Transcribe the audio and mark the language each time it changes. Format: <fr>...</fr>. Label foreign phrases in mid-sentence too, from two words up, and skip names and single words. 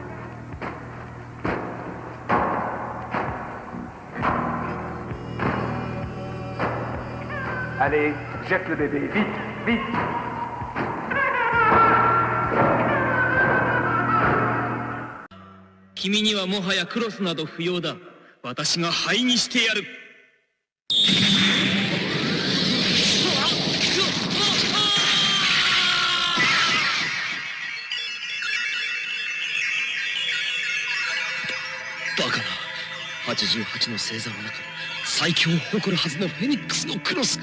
<fr>Allez, jette le bébé, vite, vite.</fr> <ja>君にはもはやクロスなど不要だ。私が灰にしてやる。バカな。88の星座の中で最強を誇るはずのフェニックスのクロスが。</ja>